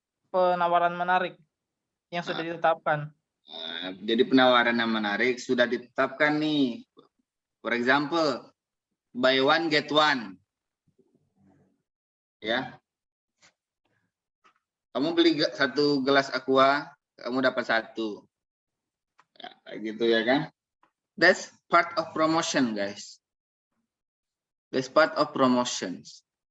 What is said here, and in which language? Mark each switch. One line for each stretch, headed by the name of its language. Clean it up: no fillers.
Indonesian: Penawaran menarik yang sudah ditetapkan. Jadi penawaran yang menarik sudah ditetapkan nih.
English: For example, buy one get one.
Indonesian: Ya. Kamu beli satu gelas aqua, kamu dapat satu. Ya, kayak gitu ya kan?
English: That's part of promotion, guys. That's part of promotions.